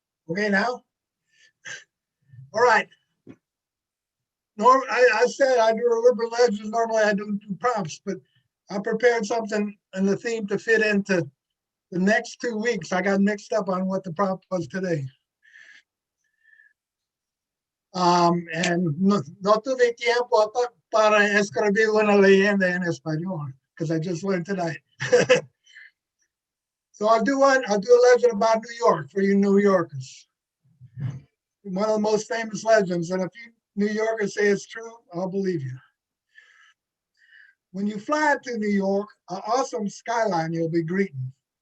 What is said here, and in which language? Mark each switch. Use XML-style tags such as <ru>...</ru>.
<en>Okay, now? All right. I said I do urban legends. Normally I don't do prompts, but I prepared something and the theme to fit into the next 2 weeks. I got mixed up on what the prompt was today.</en> <es>And no tuve tiempo para escribir una leyenda en español because I just learned tonight.</es> <en>So I'll do a legend about New York for you New Yorkers. One of the most famous legends, and if you New Yorkers say it's true, I'll believe you. When you fly to New York, an awesome skyline you'll be greeting.</en>